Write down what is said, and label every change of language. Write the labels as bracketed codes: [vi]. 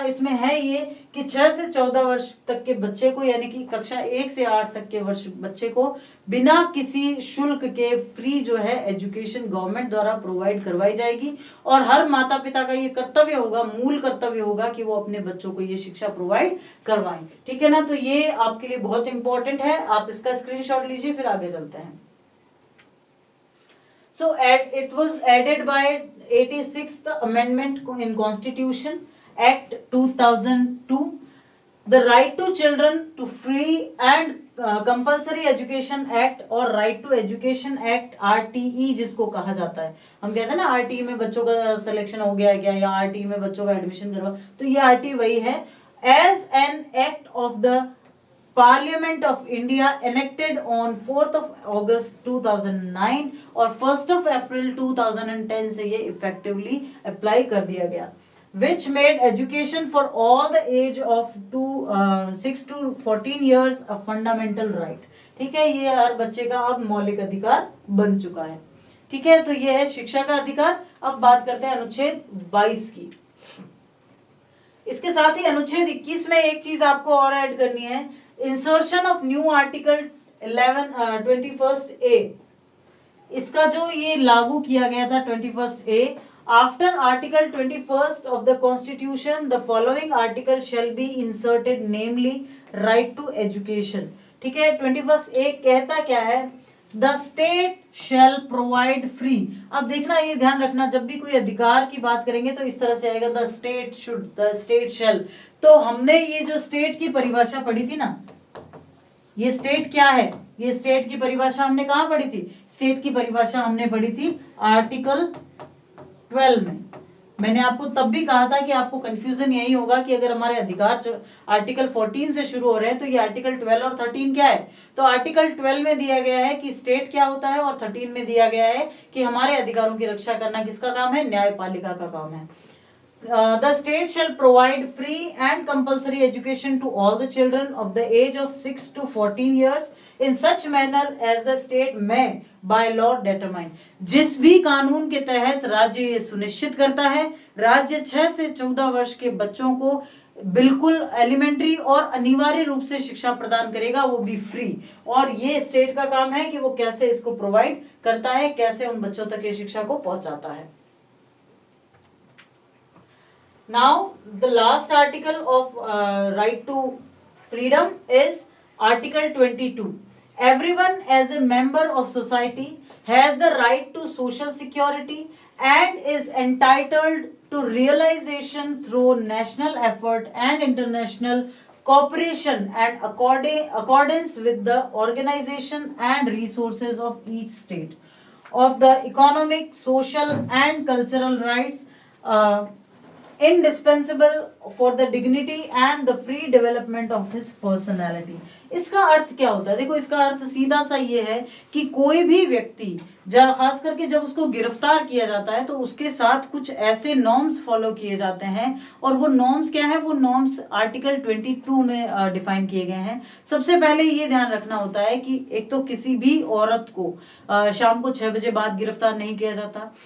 [hi] इसमें है ये कि 6 से 14 वर्ष तक के बच्चे को यानी कि कक्षा 1 से 8 तक के वर्ष बच्चे को बिना किसी शुल्क के फ्री जो है एजुकेशन गवर्नमेंट द्वारा प्रोवाइड करवाई जाएगी और हर माता पिता का ये कर्तव्य होगा, मूल कर्तव्य होगा कि वो अपने बच्चों को ये शिक्षा प्रोवाइड करवाएं, ठीक है ना। तो ये आपके लिए बहुत इंपॉर्टेंट है, आप इसका स्क्रीनशॉट लीजिए, फिर आगे चलते हैं। [en] So it was added by 86th Amendment in Constitution Act 2002 the right to children to free and compulsory education act और right to education act RTE [hi] जिसको कहा जाता है। हम कहते हैं ना RTE में बच्चों का सिलेक्शन हो गया क्या, या RTE में बच्चों का एडमिशन करवा, तो ये RTE वही है। [en] as an act of the parliament of India enacted on 4th of August 2009 और 1st of April 2010 से ये effectively apply [hi] कर दिया गया, [en] which made education for all the age of 6 to 14 years a fundamental right। [hi] ठीक है, ये हर बच्चे का अब मौलिक अधिकार बन चुका है। ठीक है, तो ये है शिक्षा का अधिकार। अब बात करते हैं अनुच्छेद 22 की। इसके साथ ही अनुच्छेद 21 में एक चीज आपको और ऐड करनी है, [en] Insertion of new article 21A। [hi] इसका जो ये लागू किया गया था [en] 21A, After Article 21st of the Constitution, the following article shall be inserted, namely right to education। [hi] ठीक है, 21A कहता क्या है, [en] The state shall provide free। [hi] अब देखना, ये ध्यान रखना, जब भी कोई अधिकार की बात करेंगे तो इस तरह से आएगा, [en] the state should, the state shall। [hi] तो हमने ये जो स्टेट की परिभाषा पढ़ी थी ना, ये स्टेट क्या है, ये स्टेट की परिभाषा हमने कहाँ पढ़ी थी, स्टेट की परिभाषा हमने पढ़ी थी आर्टिकल 12 में। मैंने आपको तब भी कहा था कि आपको कंफ्यूजन यही होगा कि अगर हमारे अधिकार आर्टिकल 14 से शुरू हो रहे हैं तो ये आर्टिकल 12 और 13 क्या है। तो आर्टिकल 12 में दिया गया है कि स्टेट क्या होता है और 13 में दिया गया है कि हमारे अधिकारों की रक्षा करना किसका काम है, न्यायपालिका का काम है। [en] The state shall provide free and compulsory education to all the children of the age of 6 to 14 years in such manner as the state may by law determine। [hi] जिस भी कानून के तहत राज्य ये सुनिश्चित करता है, राज्य 6 से 14 वर्ष के बच्चों को बिल्कुल एलिमेंट्री और अनिवार्य रूप से शिक्षा प्रदान करेगा, वो भी फ्री। और ये स्टेट का काम है कि वो कैसे इसको प्रोवाइड करता है, कैसे उन बच्चों तक ये शिक्षा को पहुंचाता है। [en] Now the last article of right to freedom is Article 22। Everyone as a member of society has the right to social security and is entitled to realization through national effort and international cooperation and accordance with the organization and resources of each state of the economic, social and cultural rights indispensable for the dignity and the free development of his personality। [hi] इसका अर्थ क्या होता है, देखो इसका अर्थ सीधा सा ये है कि कोई भी व्यक्ति खास करके जब उसको गिरफ्तार किया जाता है तो उसके साथ कुछ ऐसे नॉर्म्स फॉलो किए जाते हैं, और वो नॉर्म्स क्या है, वो नॉर्म्स आर्टिकल 22 में डिफाइन किए गए हैं। सबसे पहले ये ध्यान रखना होता है कि एक तो किसी भी औरत को शाम को 6 बजे बाद गिरफ्तार नहीं किया जाता।